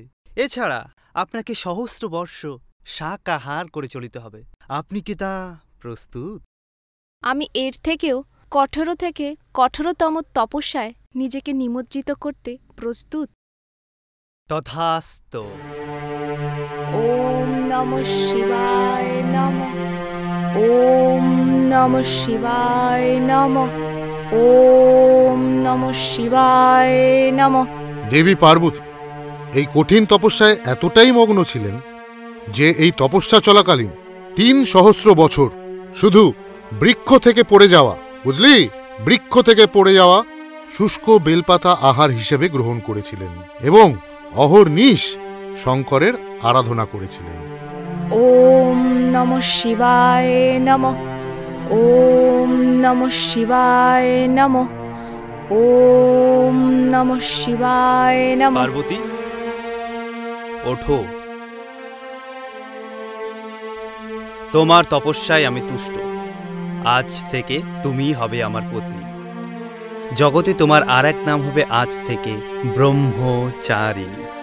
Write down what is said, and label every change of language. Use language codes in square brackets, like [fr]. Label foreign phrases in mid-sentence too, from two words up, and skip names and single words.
[bn] এছাড়া আপনাকে সহস্র বর্ষ শাক আহার করে চলিতে হবে। আপনি কি তা প্রস্তুত? আমি এর থেকেও কঠোর থেকে কঠোরতম তপস্যায় নিজেকে নিমজ্জিত করতে প্রস্তুত। তথাস্তু। [sa] ওম নমঃ শিবায় নমঃ। ওম নমঃ শিবায় নমঃ। ওম নমঃ শিবায় নমঃ। [bn] দেবী পার্বতী এই কঠিন তপস্যায় এতটাই মগ্ন ছিলেন যে এই তপস্যা চলাকালীন ৩ সহস্র বছর শুধু বৃক্ষ থেকে পড়ে যাওয়া, বুঝলি, বৃক্ষ থেকে পড়ে যাওয়া শুষ্ক বেলপাতা আহার হিসেবে গ্রহণ করেছিলেন এবং অহর্নিশ শঙ্করের আরাধনা করেছিলেন। [sa] ওম নমঃ শিবায় নমঃ। ওম নমঃ শিবায় নমঃ। ওম নমঃ শিবায় নমঃ। [bn] পার্বতী, ওঠো। তোমার তপস্যায় আমি তুষ্ট। আজ থেকে তুমিই হবে আমার পত্নী। জগতে তোমার আর এক নাম হবে আজ থেকে ব্রহ্মচারিণী।